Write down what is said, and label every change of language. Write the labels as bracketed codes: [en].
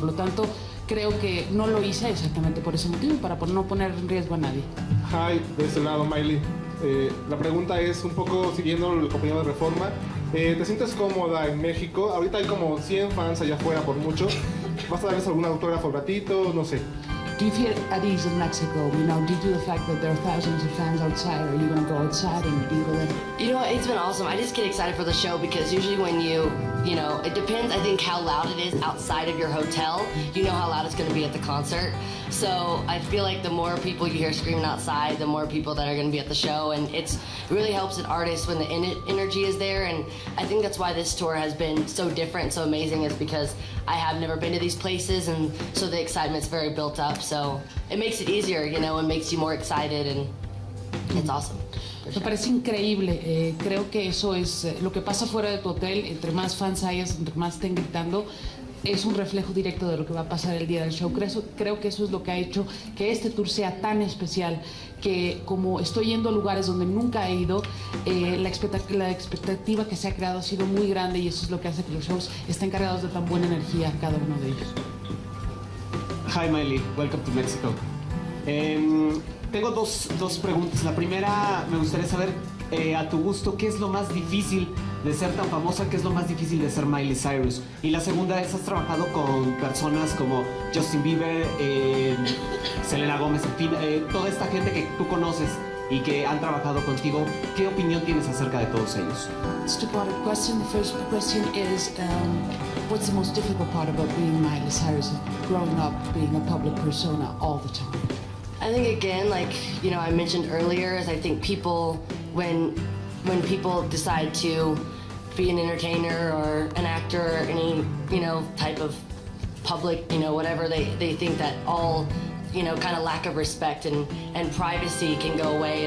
[es] Por lo tanto, creo que no lo hice exactamente por ese motivo, para no poner en riesgo a nadie. Hi, de este lado, Miley. La pregunta es un poco siguiendo el compañero de Reforma. ¿Te sientes cómoda en México? Ahorita hay como 100 fans allá afuera por mucho. ¿Vas a darles algún autógrafo ratito? No sé. [en] Do you feel at ease in Mexico? You know, due to the fact that there are thousands of fans outside, are you going to go outside and be with them? You know, it's been awesome. I just get excited for the show because usually when you know, it depends, I think, how loud it is outside of your hotel. You know how loud it's going to be at the concert. So I feel like the more people you hear screaming outside, the more people that are going to be at the show. And it really helps an artist when the energy is there. And I think that's why this tour has been so different, so amazing, is because I have never been to these places. And so the excitement's very built up. So it makes it easier, you know, and makes you more excited. And it's awesome. [es] Me parece increíble, creo que eso es lo que pasa fuera de tu hotel. Entre más fans hayas, entre más estén gritando, es un reflejo directo de lo que va a pasar el día del show. Creo que eso es lo que ha hecho que este tour sea tan especial, que como estoy yendo a lugares donde nunca he ido, la expectativa que se ha creado ha sido muy grande y eso es lo que hace que los shows estén cargados de tan buena energía, cada uno de ellos. [en] Hi Miley, welcome to Mexico. [es] Tengo dos preguntas. La primera, me gustaría saber, a tu gusto, ¿qué es lo más difícil de ser tan famosa? ¿Qué es lo más difícil de ser Miley Cyrus? Y la segunda es, has trabajado con personas como Justin Bieber, Selena Gomez, en fin, toda esta gente que tú conoces y que han trabajado contigo. ¿Qué opinión tienes acerca de todos ellos? [en] It's a two-part question. The first question is, what's the most difficult part about being Miley Cyrus, growing up, being a public persona all the time? I think, again, like, you know, I mentioned earlier, is I think people, when people decide to be an entertainer or an actor or any, you know, type of public, you know, whatever, they think that all, you know, kind of lack of respect and privacy can go away.